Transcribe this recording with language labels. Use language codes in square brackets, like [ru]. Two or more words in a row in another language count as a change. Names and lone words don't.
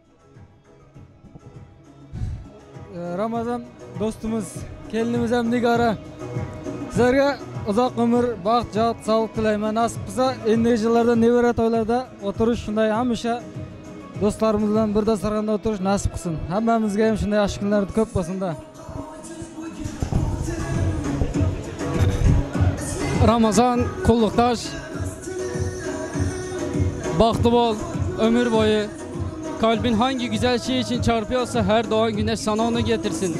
[uz] Ramazon do'stimiz, kelinimiz ham Nigora. Sizlarga uzoq umr, baxt, jod, sog'lik tilayman. Nasib bo'lsa, endigi yillarda nevara to'ylarda o'tirish, shunday hamisha do'stlarimiz bilan bir dasturxonda o'tirish nasib qilsin. Hammamizga ham shunday yaxshi kunlar ko'p bo'lsin-da. [tr] Ramazan Kulluktaş, [uz] baktı bol, [tr] ömür boyu. Kalbin hangi güzel şey için çarpıyorsa her doğan güneş sana onu getirsin.